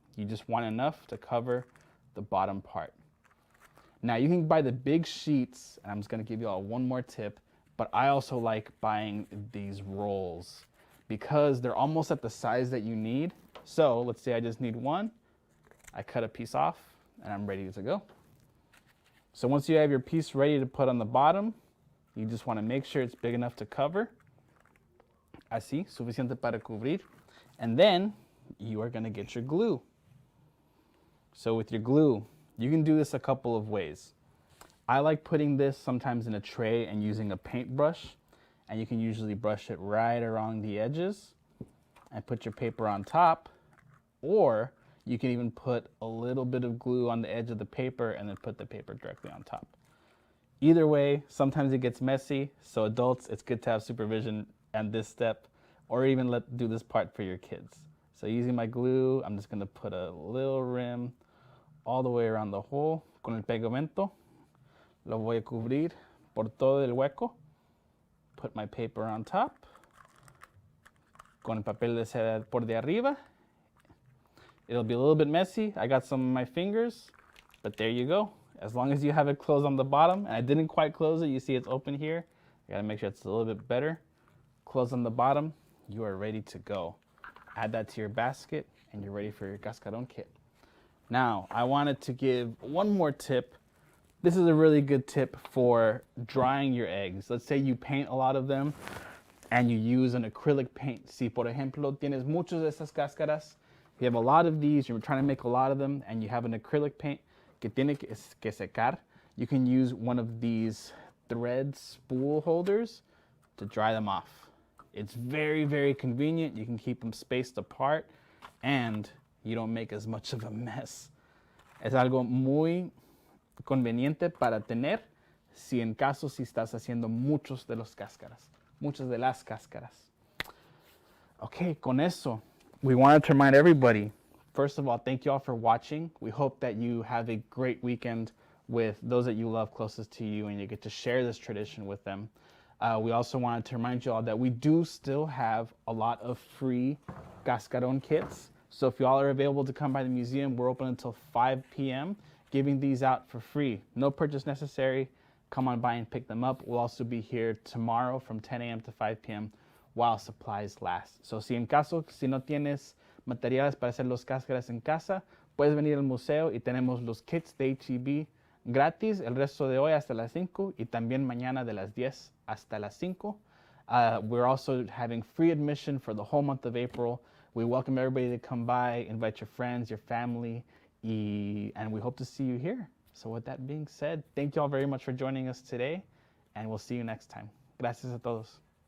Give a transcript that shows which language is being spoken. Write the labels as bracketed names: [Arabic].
[English] You just want enough to cover the bottom part. Now you can buy the big sheets, and I'm just gonna give you all one more tip, but I also like buying these rolls because they're almost at the size that you need. So let's say I just need one, I cut a piece off and I'm ready to go. So once you have your piece ready to put on the bottom, you just wanna make sure it's big enough to cover. [Spanish] Así, suficiente para cubrir. [English] And then you are gonna get your glue. So with your glue, you can do this a couple of ways. I like putting this sometimes in a tray and using a paintbrush, and you can usually brush it right around the edges and put your paper on top, or you can even put a little bit of glue on the edge of the paper and then put the paper directly on top. Either way, sometimes it gets messy, so adults, it's good to have supervision at this step, or even do this part for your kids. So using my glue, I'm just gonna put a little rim all the way around the hole. [Spanish] Con el pegamento, lo voy a cubrir por todo el hueco. [English] Put my paper on top. [Spanish] Con el papel de seda por de arriba. [English] It'll be a little bit messy. I got some of my fingers, but there you go. As long as you have it closed on the bottom, and I didn't quite close it, you see it's open here. You gotta make sure it's a little bit better. Close on the bottom, you are ready to go. Add that to your basket, and you're ready for your cascarón kit. Now, I wanted to give one more tip. This is a really good tip for drying your eggs. Let's say you paint a lot of them and you use an acrylic paint. [Spanish] Si, por ejemplo, tienes muchos de estas cáscaras, [English] you have a lot of these, you're trying to make a lot of them, and you have an acrylic paint [Spanish] que tiene que secar, [English] you can use one of these thread spool holders to dry them off. It's very, very convenient. You can keep them spaced apart, and you don't make as much of a mess. [Spanish] Es algo muy conveniente para tener si en caso si estás haciendo muchas de las cáscaras. [English] Okay, [Spanish] con eso, [English] we wanted to remind everybody, first of all, thank you all for watching. We hope that you have a great weekend with those that you love closest to you and you get to share this tradition with them. We also wanted to remind you all that we do still have a lot of free cascarón kits. So if you all are available to come by the museum, we're open until 5 p.m., giving these out for free. No purchase necessary. Come on by and pick them up. We'll also be here tomorrow from 10 a.m. to 5 p.m. while supplies last. [Spanish] So si en caso, si no tienes materiales para hacer los cáscaras en casa, puedes venir al museo y tenemos los kits de H-E-B gratis el resto de hoy hasta las 5 y también mañana de las 10 hasta las 5. [English] We're also having free admission for the whole month of April. We welcome everybody to come by, invite your friends, your family, and we hope to see you here. So with that being said, thank you all very much for joining us today, and we'll see you next time. [Spanish] Gracias a todos.